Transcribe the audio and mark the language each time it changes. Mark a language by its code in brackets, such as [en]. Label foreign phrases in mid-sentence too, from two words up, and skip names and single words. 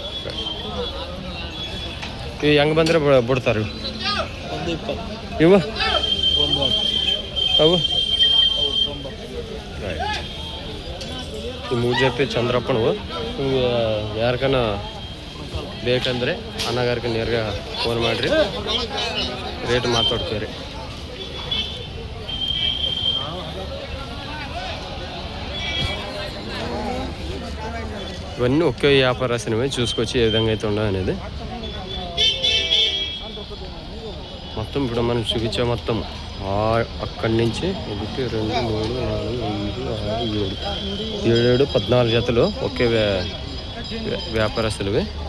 [kn] ಇವು ಹೆಂಗೆ ಬಂದರೆ ಬಿಡ್ತಾರೆ ಇವು? ಅವು ಈ 3 ಜೊತೆ ಚಂದ್ರಪ್ಪನವು. ಯಾರಿಗಾನ ಬೇಕಂದರೆ ಅಣ್ಣಗಾರಿಗೆ ನೇರ್ಗೆ ಫೋನ್ ಮಾಡಿರಿ, ರೇಟ್ ಮಾತಾಡ್ತೀವಿ. [te] ఇవన్నీ ఒకే వ్యాపారస్తునివే. చూసుకొచ్చి ఏ విధంగా అయితే ఉండవు అనేది మొత్తం ఇప్పుడు మనం చూపించే మొత్తం అక్కడి నుంచి 1 2 3 4 5 6 7 14 జతలు ఒకే వ్యాపారస్తులవి.